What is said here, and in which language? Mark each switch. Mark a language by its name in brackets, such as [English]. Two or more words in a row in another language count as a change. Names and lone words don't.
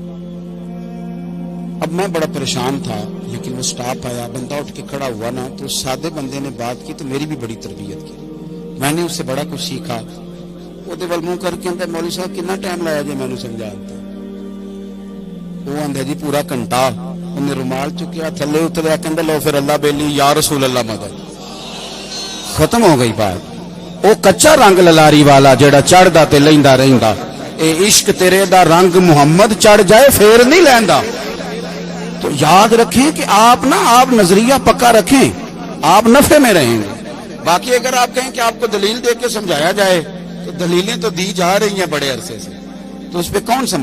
[Urdu] اب میں بڑا پریشان تھا, لیکن وہ سٹاپ آیا, بندہ اٹھ کے کھڑا ہوا نا, تو سادے بندے نے بات کی تو میری بھی بڑی تربیت کی. میں نے اس سے بڑا کچھ سیکھا. [Punjabi] وہ دے منہ کر کے اندر مولوی صاحب کتنا ٹائم لایا جی مینو سمجھاتا. وہ اندر جی پورا گھنٹہ. انہیں رومال چکیا, تھلے اتریا, کہ لو پھر اللہ بیلی [Arabic] یا رسول اللہ [Punjabi] مدد. [Urdu] ختم ہو گئی بات. [Punjabi] وہ کچا رنگ للاری والا جیڑا چڑھدا تے لیندا رہندا, اے عشق تیرے دا رنگ محمد چڑھ جائے پھر نہیں لیندا. [Urdu] تو یاد رکھیں کہ آپ نظریہ پکا رکھیں, آپ نفع میں رہیں گے. باقی اگر آپ کہیں کہ آپ کو دلیل دے کے سمجھایا جائے تو دلیلیں تو دی جا رہی ہیں بڑے عرصے سے, تو اس پہ کون سمجھ.